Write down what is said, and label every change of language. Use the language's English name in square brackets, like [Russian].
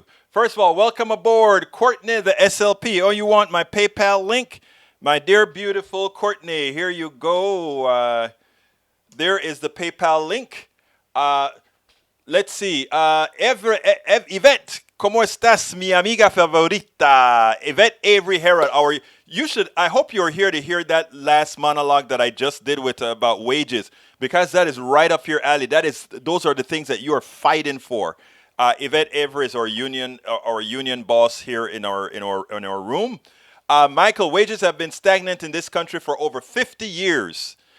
[English] First of all, welcome aboard, Courtney, the SLP. Oh, you want my PayPal link? My dear, beautiful Courtney, here you go. There is the PayPal link. Let's see. [Spanish] Yvette, ¿cómo estás, mi amiga favorita? [English] Yvette Avery Herod. I hope you're here to hear that last monologue that I just did with about wages, because that is right up your alley. Those are the things that you are fighting for. Yvette Avery is our union boss here in our room. Michael, wages have been stagnant in this country for over 50 years.